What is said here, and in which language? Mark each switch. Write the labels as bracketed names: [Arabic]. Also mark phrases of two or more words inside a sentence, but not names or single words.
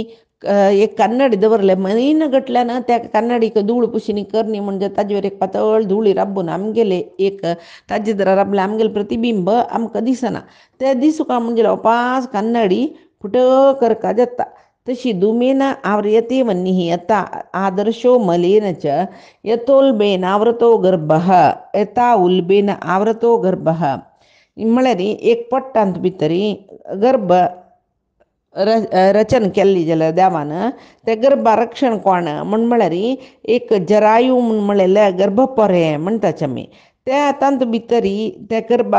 [Konkani] एक कन्नडी दवरले मलीन गटल्यान त्या कन्नडीक धूळ पुशिनी करणी म्हणजे ताजेर एक पातळ धुळी राबून आमगेले एक ताजे जरा राबले आमगेले प्रतिबिंब आमकां दिसना ते दिसुका म्हणजे उपास कन्नडी फुट करका जाता तशी [Sanskrit] धुमेन आव्रियते वह्निः यथा आदर्शो मलेन च यथोल्बेन आवृतो गर्भः यथा उल्बेन आवृतो गर्भः [Konkani] म्हळ्यार एक पट्टांत भितर गर्भ रचन केल्ली जाल्यार देवान ते गर्भा रक्षण कोण म्हूण म्हळ्यार एक जरायू म्हूण म्हळेले गर्भपोरे म्हणटाचे आमी ते तांत भितर त्या गर्भा